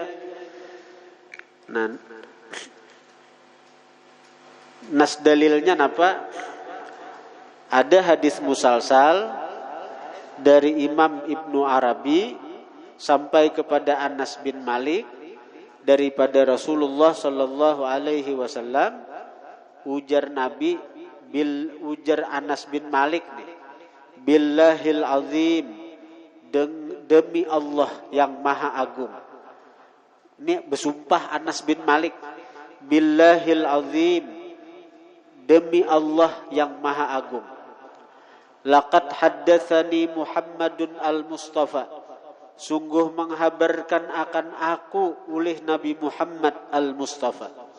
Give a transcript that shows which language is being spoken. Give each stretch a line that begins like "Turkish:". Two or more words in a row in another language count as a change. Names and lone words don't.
Indonesian: Nah nas dalilnya apa? Ada hadis musalsal dari Imam Ibnu Arabi sampai kepada Anas bin Malik daripada Rasulullah
Arabic: sallallahu alaihi wasallam.
Indonesian: Ujar Nabi ujar Anas bin Malik nih,
Arabic: billahil azim,
Indonesian: demi Allah yang maha agung. Ini bersumpah Anas bin Malik,
Arabic: billahil azim,
Indonesian: demi Allah yang maha agung.
Arabic: Laqad haddatsani Muhammadun al-Mustafa,
Indonesian: sungguh menghabarkan akan aku oleh Nabi Muhammad al-Mustafa.